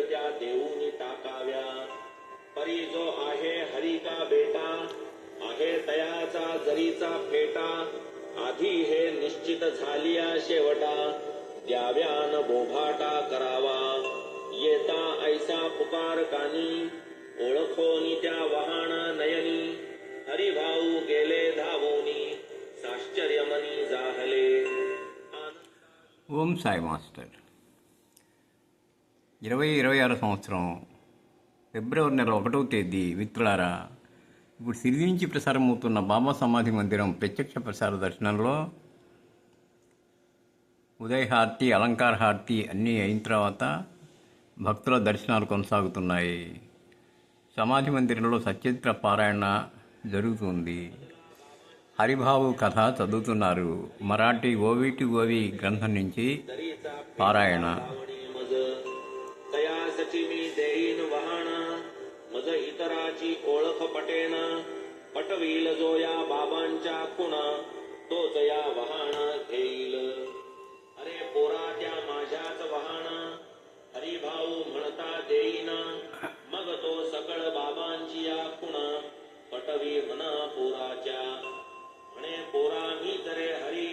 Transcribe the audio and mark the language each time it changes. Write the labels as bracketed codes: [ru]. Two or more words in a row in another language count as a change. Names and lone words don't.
[mr] त्या देऊनी टाकाव्या परी जो आहे हरी का बेटा आहे तयाचा जरीचा फेटा आधी हे निश्चित झालिया शेवटा द्याव्यान बोभाटा करावा येता ऐसा पुकार कानी ओळखोनी त्या वहाणा नयनी हरिभाऊ गेले धावोनी साश्चर्यमनी जाहले. [te] ఓం సాయి మాస్టర్ 2026 సంవత్సరం ఫిబ్రవరి నెల 1వ తేదీ మిత్రులారా, ఇప్పుడు సిరిది నుంచి ప్రసారమవుతున్న బాబా సమాధి మందిరం ప్రత్యక్ష ప్రసార దర్శనంలో ఉదయ హారతి, అలంకార హారతి అన్నీ అయిన తర్వాత భక్తుల దర్శనాలు కొనసాగుతున్నాయి. సమాధి మందిరంలో సచరిత్ర పారాయణ జరుగుతుంది. హరిభావు కథ చదువుతున్నారు. మరాఠీ ఓవిటి ఓవి గ్రంథం నుంచి పారాయణ. [mr] मज इतराची ओळख पटेन पटवील जो या बाबांच्या खुण तोच या वहाण घेईल. अरे पोरा त्या माझ्याच वहाण हरिभाऊ म्हणता देईन मग तो सकळ बाबांची या खुण पटवी म्हणा पोराच्या म्हणे पोरा मी तरे हरी